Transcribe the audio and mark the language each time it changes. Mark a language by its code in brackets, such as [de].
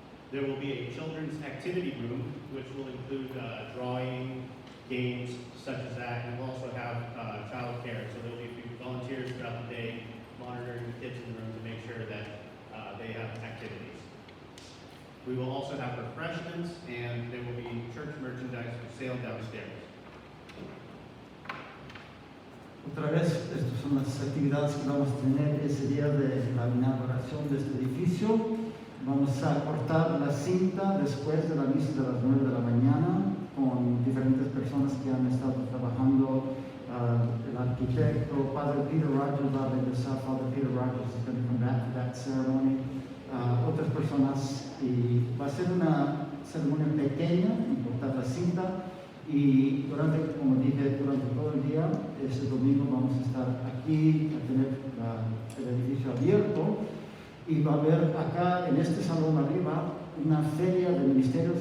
[en] There will be a children's activity room, which will include drawing, games such as that, and we'll also have child care. So there will be a few volunteers throughout the day monitoring the kids in the room to make sure that they have activities. We will also have refreshments, and there will be church merchandise for sale downstairs. [es] Otra vez, estas son las actividades que vamos a tener ese día de la inauguración de este edificio. Vamos a cortar la cinta después de la misa de las 9 de la mañana con diferentes personas que han estado trabajando. El arquitecto, Padre Peter Rogers va a regresar. [en] Father Peter Rogers is going to come back to that ceremony. [es] Otras personas, y va a ser una ceremonia pequeña, en cortar la cinta. Y durante, como dije, durante todo el día, este domingo vamos a estar aquí, a tener el edificio abierto, y va a haber acá en este salón arriba una feria de ministerios.